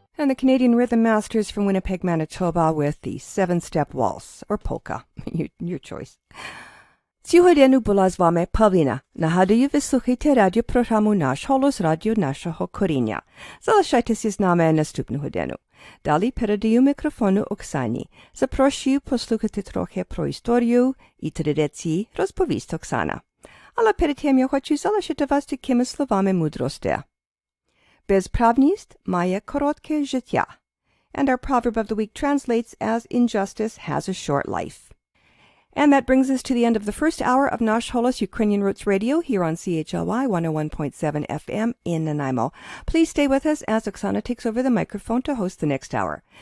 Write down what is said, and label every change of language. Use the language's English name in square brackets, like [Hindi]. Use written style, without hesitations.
[English] the Canadian Rhythm Masters from Winnipeg, Manitoba with the 7-Step Waltz, or polka, your choice. [Ukrainian] Сьогодні була з вами Павліна. Нагадую, ви слухаєте радіопрограму «Наш Холос» радіо нашого коріння. Залишайтеся з нами наступну годину. Далі передаю мікрофону Оксані. Запрошую послухати трохи про історію і традиції, розповість Оксана. Але перед тим я хочу залишити вас такими словами мудрості. Безправність має коротке життя. [English] And our proverb of the week translates as injustice has a short life. And that brings us to the end of the first hour of Nash Holos Ukrainian Roots Radio here on CHLY 101.7 FM in Nanaimo. Please stay with us as Oksana takes over the microphone to host the next hour.